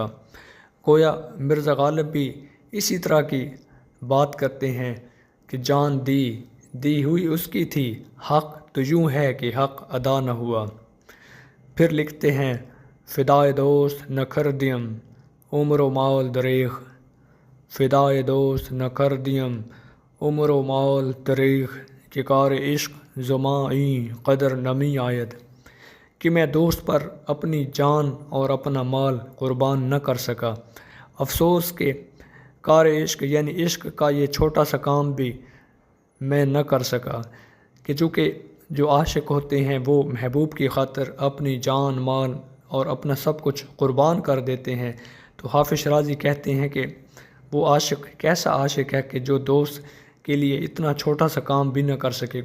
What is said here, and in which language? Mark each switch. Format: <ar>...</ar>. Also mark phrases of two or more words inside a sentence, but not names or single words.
<ur>گویا مرزا غالب بھی اسی طرح کی بات کرتے ہیں کہ جان دی ہوئی اس کی تھی، حق تو یوں ہے کہ حق ادا نہ ہوا۔ پھر لکھتے ہیں:</ur> <fa>فدائے دوست نہ کر دیم عمر و مال دریغ، فدائے دوست نہ کر دیم عمر و مال دریغ، کہ کار عشق زماں قدر نمی آید۔</fa> <ur>کہ میں دوست پر اپنی جان اور اپنا مال قربان نہ کر سکا، افسوس کہ کار عشق یعنی عشق کا یہ چھوٹا سا کام بھی میں نہ کر سکا، کہ چونکہ جو عاشق ہوتے ہیں وہ محبوب کی خاطر اپنی جان، مال اور اپنا سب کچھ قربان کر دیتے ہیں، تو حافظ شرازی کہتے ہیں کہ وہ عاشق کیسا عاشق ہے کہ جو دوست کے لیے اتنا چھوٹا سا کام بھی نہ کر سکے۔</ur>